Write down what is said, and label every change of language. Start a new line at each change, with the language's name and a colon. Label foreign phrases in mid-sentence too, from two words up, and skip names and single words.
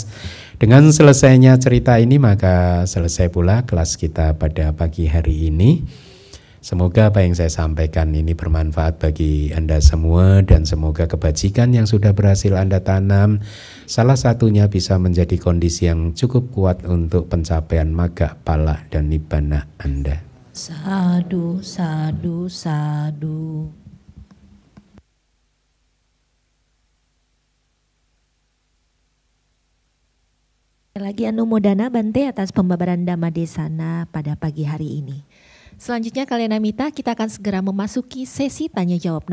Indonesian: Dengan selesainya cerita ini maka selesai pula kelas kita pada pagi hari ini. Semoga apa yang saya sampaikan ini bermanfaat bagi Anda semua dan semoga kebajikan yang sudah berhasil Anda tanam salah satunya bisa menjadi kondisi yang cukup kuat untuk pencapaian magga, pala, dan nibbana Anda.
Pali: Sadu, sadu, sadu.
Indonesian: Lagi anumodana Bante atas pembabaran Dhamma Desana pada pagi hari ini. Selanjutnya Kalyanamita, kita akan segera memasuki sesi tanya jawab.